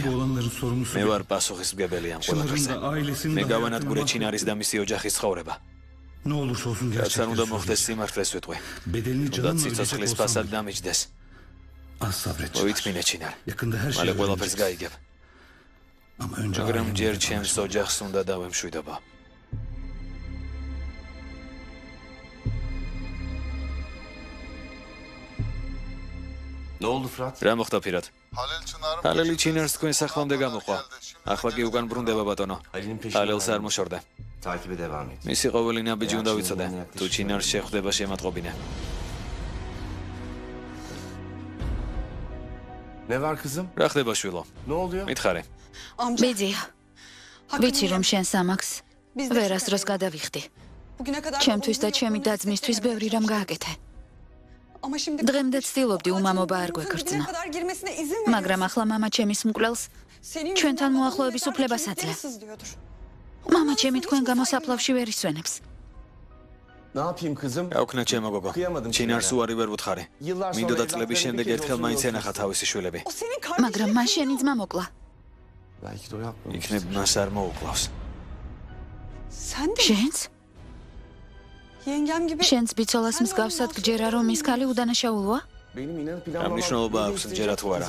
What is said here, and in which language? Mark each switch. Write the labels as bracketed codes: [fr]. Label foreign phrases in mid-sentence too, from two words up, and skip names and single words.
[tr] Bu olanların sorumlusu. [ka] მე ვარ პასუხისმგებელი ამ ყველაფერზე. მე გავანადგურე ჩინარის და მისი ოჯახის ცხოვრება. [tr] Ne olursa olsun [ka] რაც არ უნდა [tr] gerçekleşsin. [ka] მოხდეს სიმართლეს ვიტყვი. [tr] Bedelini [ka] და [tr] canımla [ka] ციცოცხლის [tr] ödeyecek [ka] ფასად [tr] olsam [ka] დამიჯდეს. [tr] az sabredeceğim. [ka] მოითმინე ჩინარ. [tr] Yakında her şeyi [ka] მალე ყველაფერს [tr] öğreneceksin. [ka] გაიგებ. [tr] Ama önce [ka] მაგრამ [tr] ailemle [ka] ჯერ [tr] tanışmak. [ka] ჩემს ოჯახს უნდა დავემშვიდობა. [tr] Ne oldu Fırat? [ka] რა მოხდა ფირად? ჰალელი ჩინარს თქვენ სახლამდე გამოყვა. ახლა კი უკან ბრუნდება ბატონო. [tr] Halil'in [ka] ჰალელს [tr] peşinden [ka] არ მოშორდა. [tr] takibe devam et. [ka] მისი ყოველი ნაბიჯი უნდა ვიცოდე. თუ ჩინარს შეხვდება შემატყობინე. [tr] Ne var kızım? [ka] რა ხდება შვილო? [tr] Ne oluyor? [ka] მითხარე. ბიძია. ვიცი რომ შენ სამაქს ვერასდროს გადავიხდი. ჩემთვის და ჩემი და-ძმისთვის ბევრი რამ გააკეთე. დღემდე ცდილობდი უმამობა არ გვეკრძნა. მაგრამ ახლა მამა ჩემის მკვლელს ჩვენთან მოახლოების უფლებას აძლევ. მამა ჩემი თქვენ გამოსაფლავში ვერ ისვენებს. [tr] Ne yapayım kızım? [ka] გაუქნა ჩემო გოგო. ჩინარს უარი ვერ ვუთხარი. მინდოდა წლების შემდეგ ერთხელ მაინც ენახა თავისი შვილები. მაგრამ მან შენი ძმა მოკლა. [tr] Belki de o yapmamış. [ka] იქნებ მას არ მოუკლავს. შენც? შენც ბიცოლას მსგავსად გჯერა რომ ის ქალი უდანაშაულოა? [tr] Benim inanıp [ka] რა [tr] inanmamam [ka] მნიშვნელობა აქვს ჯერა თუ არა?